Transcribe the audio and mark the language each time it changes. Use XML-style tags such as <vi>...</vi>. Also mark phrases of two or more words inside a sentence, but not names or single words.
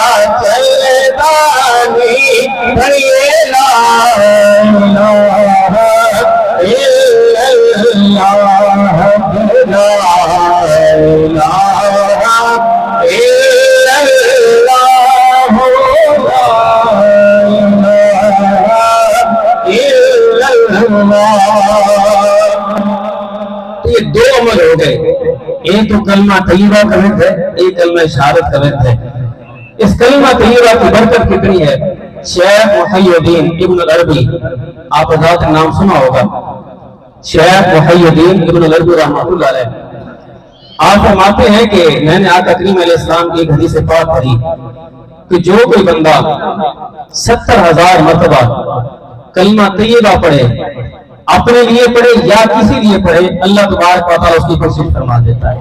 <pa>چلدانی پڑھیے لا</pa> <ar>إله إلا الله لا إله إلا الله لا إله إلا الله.</ar> <ur>یہ دو عمل ہو گئے، ایک تو کلمہ طیبہ کا ورد ہے، ایک کلمہ شہادت کا ورد ہے۔ اس کلمہ طیبہ کی برکت کتنی ہے؟ شیخ محی الدین ابن العربی، آپ حضرات نام سنا ہوگا، شیخ محی الدین ابن العربی</ur> <ar>رحمۃ اللہ علیہ،</ar> <ur>آپ فرماتے ہیں کہ میں نے آقا کریم</ur> <ar>علیہ السلام</ar> <ur>کی ایک حدیث پاک پڑھی کہ جو کوئی بندہ 70,000 مرتبہ کلمہ طیبہ پڑھے، اپنے لیے پڑھے یا کسی لیے پڑھے،</ur> <ar>اللہ تبارک و تعالیٰ</ar> <ur>اس کی بخشش فرما دیتا ہے۔</ur>